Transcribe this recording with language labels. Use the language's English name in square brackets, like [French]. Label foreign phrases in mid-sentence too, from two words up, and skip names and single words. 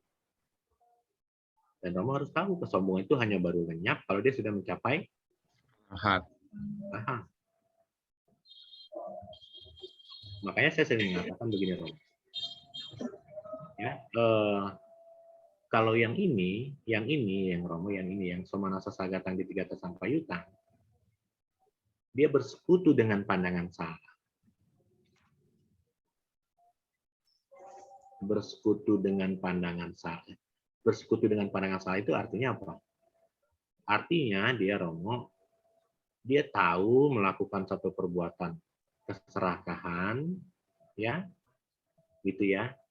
[Indonesian] Dan Romo harus tahu kesombongan itu hanya baru lenyap kalau dia sudah mencapai Arahat. Makanya saya sering mengatakan begini, Romo. Ya, kalau yang Romo, yang [Pali] somanasa sagatang ditigata sampayutang, [Indonesian] dia bersekutu dengan pandangan salah. Bersekutu dengan pandangan salah. Bersekutu dengan pandangan salah itu artinya apa? Artinya dia Romo, dia tahu melakukan satu perbuatan keserakahan, ya, gitu ya.